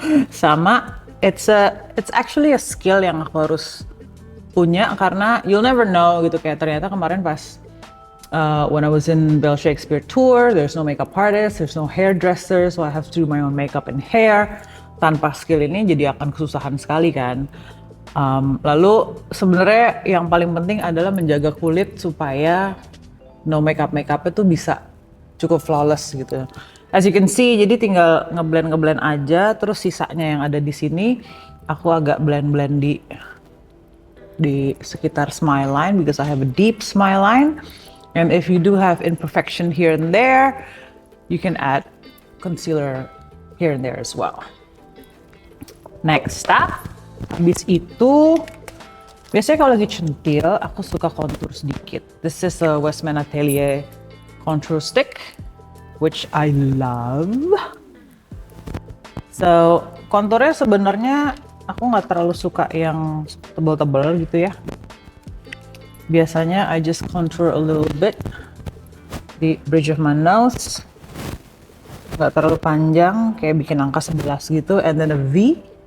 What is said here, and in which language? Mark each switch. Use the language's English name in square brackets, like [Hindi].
[English] Sama it's actually a skill [Indonesian] yang aku harus punya karena [English] you'll never know [Indonesian] gitu, kayak ternyata kemarin pas [English] when I was in Bell Shakespeare tour, there's no makeup artist, there's no hairdresser, so I have to do my own makeup and hair. [Indonesian] Tanpa skill ini jadi akan kesusahan sekali kan. Lalu sebenarnya yang paling penting adalah menjaga kulit supaya no makeup-nya tuh bisa cukup flawless gitu. [English] As you can see, [Indonesian] jadi tinggal ngeblend aja, terus sisanya yang ada di sini aku agak blend di sekitar smile line [English] because I have a deep smile line. And if you do have imperfection here and there, you can add concealer here and there as well. [Indonesian] Next up, habis itu biasanya kalau lagi centil aku suka contour sedikit. [English] This is a Westman Atelier contour stick, which I love. [Indonesian] So konturnya sebenarnya aku nggak terlalu suka yang tebal-tebal gitu ya. [English] Biasanya I just contour a little bit di bridge of my nose. [Indonesian] Nggak terlalu panjang, kayak bikin angka 11 gitu, [English] and then a V.